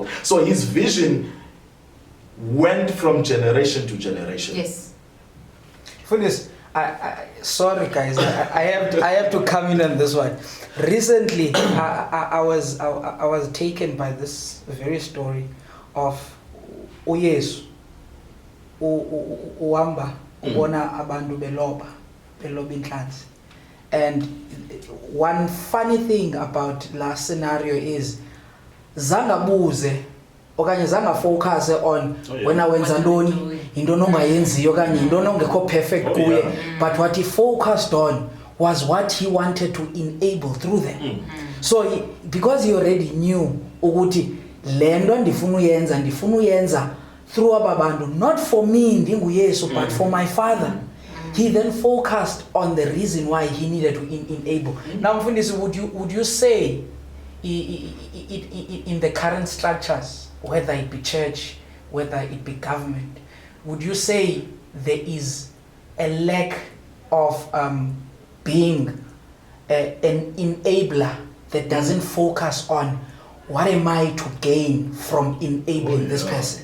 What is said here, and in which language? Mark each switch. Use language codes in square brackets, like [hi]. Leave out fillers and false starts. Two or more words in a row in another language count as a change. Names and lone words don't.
[en] So his vision went from generation to generation. Yes. For this, I sorry guys, I have to come in on this one. Recently, I was taken by this very story of [xh] uYesu uhamba ubona abantu beloba inhlanzi. [en] And one funny thing about last scenario is [xh] zangabuze okanye zanga [en] focus on [xh] wena wenza ntoni into ongayenziyo okanye into ongekho perfect kuye, [en] but what he focused on was what he wanted to enable through them. So because he already knew [xh] ukuthi le nto ndifuna uyenza [en] through ababantu, not for me ndinguYesu, but for my Father. He then focused on the reason why he needed to enable. Now Mfundisi, would you say in the current structures, whether it be church, whether it be government, would you say there is a lack of being an enabler that doesn't focus on what am I to gain from enabling this person?